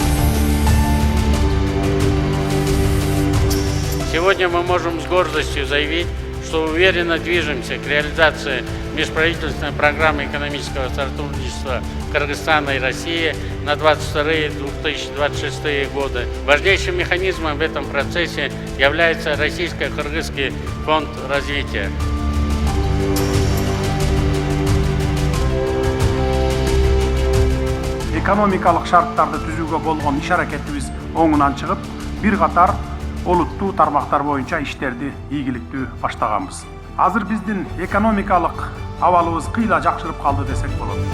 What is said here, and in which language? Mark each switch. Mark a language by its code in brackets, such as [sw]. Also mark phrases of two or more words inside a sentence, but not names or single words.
[ru] Сегодня мы можем с гордостью заявить, что уверенно движемся к реализации межправительственной программы экономического сотрудничества Кыргызстана и России на 2022-2026 годы. Важнейшим механизмом в этом процессе является Российско-Кыргызский фонд развития. [ky] Экономикалык шарттарды түзүүгө болгон иш-аракетибиз оңунан чыгып, бир катар олуттуу тармактар боюнча иштерди ийгиликтүү баштаганбыз. Азыр биздин экономикалык абалыбыз кыйла жакшырып калды десек болот.